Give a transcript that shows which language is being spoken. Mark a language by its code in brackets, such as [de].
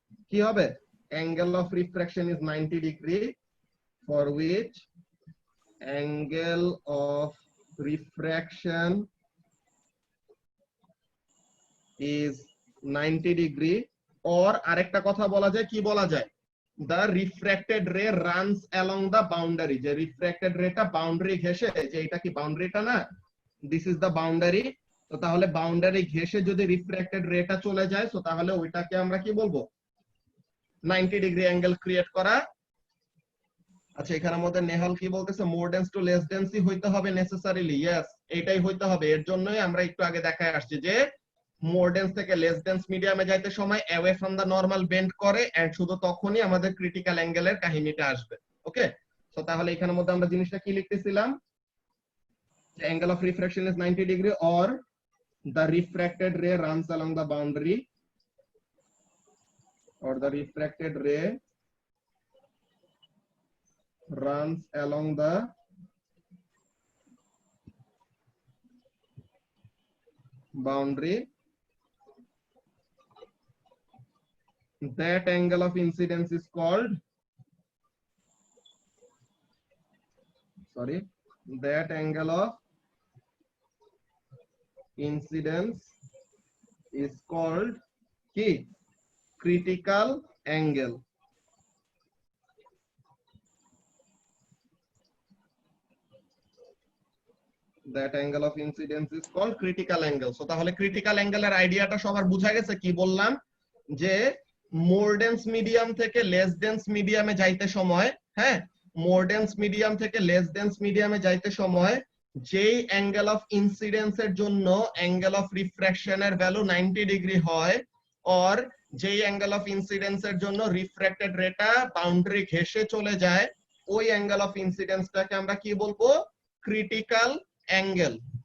[bn] কি হবে [en] angle of refraction is 90 degree, for which angle of refraction is 90 degree, or [bn] আরেকটা কথা বলা যায়, কি বলা যায়, [en] the refracted ray runs along the boundary, যে refracted ray টা [bn] বাউন্ডারি ঘেঁষে, যে এটা কি বাউন্ডারিটা না, [en] this is the boundary, [bn] তো তাহলে বাউন্ডারি ঘেঁষে যদি রিফ্র্যাক্টেড রেটা চলে যায়, তো তাহলে ওইটাকে আমরা কি বলবো, 90 ডিগ্রি অ্যাঙ্গেল ক্রিয়েট করা। আচ্ছা, এখানের মধ্যে নেহাল কি বলতেছে, মোর ডেন্স টু লেস ডেন্সই হইতে হবে নেসেসারিলি, ইয়েস এটাই হইতে হবে। এর জন্যই আমরা একটু আগে দেখায় আসছি যে মোর ডেন্স থেকে লেস ডেন্স মিডিয়ামে যাইতে সময় away from the normal bend করে, এন্ড শুধু তখনই আমাদের ক্রিটিক্যাল অ্যাঙ্গেলের কাহিনীটা আসবে। ওকে, তো তাহলে এখানের মধ্যে আমরা জিনিসটা কি লিখতেছিলাম, [en] angle of refraction is 90 degree or the refracted ray runs along the boundary, or the refracted ray runs along the boundary, that angle of incidence is called, that angle of incidence is called কি, critical angle. That angle of incidence is called critical angle. [bn] So তাহলে critical angle এর আইডিয়াটা সবার বুঝা গেছে? কি বললাম যে মোর ডেন্স মিডিয়াম থেকে লেস ডেন্স মিডিয়ামে যাইতে সময়, হ্যাঁ মোর ডেন্স মিডিয়াম থেকে লেস ডেন্স মিডিয়ামে যাইতে সময় যেই অ্যাঙ্গেল অফ ইনসিডেন্সের জন্য অ্যাঙ্গেল অফ রিফ্র্যাকশনের ভ্যালু 90 ডিগ্রি হয়, অর যেই অ্যাঙ্গেল অফ ইনসিডেন্সের জন্য রিফ্র্যাক্টেড রেটা বাউন্ডারি ঘেঁষে চলে যায়, ওই অ্যাঙ্গেল অফ ইনসিডেন্সটাকে আমরা কি বলবো, ক্রিটিক্যাল অ্যাঙ্গেল।